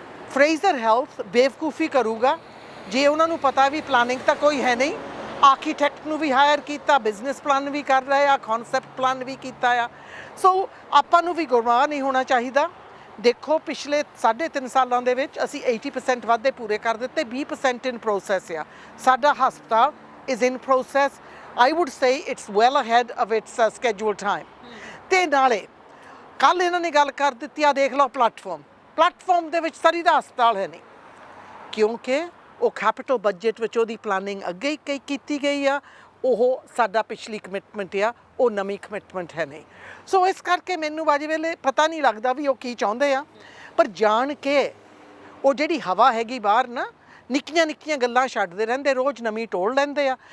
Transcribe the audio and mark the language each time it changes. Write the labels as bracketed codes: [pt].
[pa] Fraser health ਬੇਵਕੂਫੀ ਕਰੂਗਾ ਜੇ ਉਹਨਾਂ ਨੂੰ ਪਤਾ ਵੀ ਪਲਾਨਿੰਗ ਤਾਂ ਕੋਈ ਹੈ ਨਹੀਂ। ਆਰਕੀਟੈਕਟ ਨੂੰ ਵੀ ਹਾਇਰ ਕੀਤਾ, ਬਿਜ਼ਨਸ ਪਲਾਨ ਵੀ ਕਰ ਰਹੇ ਆ, ਕਨਸੈਪਟ ਪਲਾਨ ਵੀ ਕੀਤਾ ਆ। ਸੋ ਆਪਾਂ ਨੂੰ ਵੀ ਗੁਮਾਨ ਨਹੀਂ ਹੋਣਾ ਚਾਹੀਦਾ। ਦੇਖੋ ਪਿਛਲੇ 3.5 ਸਾਲਾਂ ਦੇ ਵਿੱਚ ਅਸੀਂ 80% ਵਾਅਦੇ ਪੂਰੇ ਕਰ ਦਿੱਤੇ, 20% [en] in process [pa] ਆ। ਸਾਡਾ ਹਸਪਤਾਲ [en] Is in process. I would say it's well ahead of its scheduled time. [pa] ਤੇ ਨਾਲੇ ਕੱਲ ਇਹਨਾਂ ਨੇ ਗੱਲ ਕਰ ਦਿੱਤੀ ਆ, ਦੇਖ ਲਓ ਪਲੈਟਫਾਰਮ ਦੇ ਵਿੱਚ ਸਰੀ ਦਾ ਹਸਪਤਾਲ ਹੈ ਨਹੀਂ, ਕਿਉਂਕਿ ਉਹ ਕੈਪੀਟਲ ਬਜਟ ਵਿੱਚ ਉਹਦੀ ਪਲਾਨਿੰਗ ਅੱਗੇ ਹੀ ਕੀਤੀ ਗਈ ਆ। ਉਹ ਸਾਡਾ ਪਿਛਲੀ ਕਮਿਟਮੈਂਟ ਆ, ਉਹ ਨਵੀਂ ਕਮਿਟਮੈਂਟ ਹੈ ਨਹੀਂ। ਸੋ ਇਸ ਕਰਕੇ ਮੈਨੂੰ ਬਾਜੀ ਵੇਲੇ ਪਤਾ ਨਹੀਂ ਲੱਗਦਾ ਵੀ ਉਹ ਕੀ ਚਾਹੁੰਦੇ ਆ, ਪਰ ਜਾਣ ਕੇ ਉਹ ਜਿਹੜੀ ਹਵਾ ਹੈਗੀ ਬਾਹਰ ਨਾ, ਨਿੱਕੀਆਂ ਨਿੱਕੀਆਂ ਗੱਲਾਂ ਛੱਡਦੇ ਰਹਿੰਦੇ, ਰੋਜ਼ ਨਵੀਂ ਟੋਲ ਲੈਂਦੇ ਆ।